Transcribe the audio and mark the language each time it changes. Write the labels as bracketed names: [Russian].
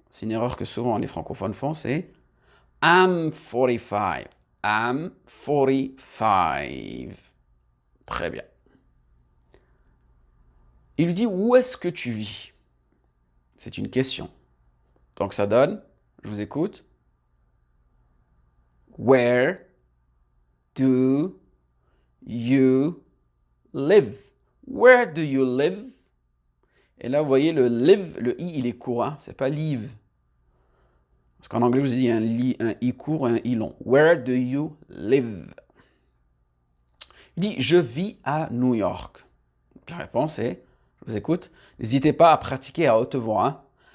[French] C'est une erreur que souvent les francophones font, c'est [English] I'm 45. I'm 45. [French] Très bien. Il lui dit, où est-ce que tu vis? C'est une question. Donc, ça donne, je vous écoute. [English] Where do you live? Where do you live? [French] Et là, vous voyez, le live, le i, il est court, hein? C'est pas live. Parce qu'en anglais, vous avez un i court et un i long. [English] Where do you live? [French] Il dit, je vis à New York. Donc, la réponse est, je vous écoute, n'hésitez pas à pratiquer à haute voix.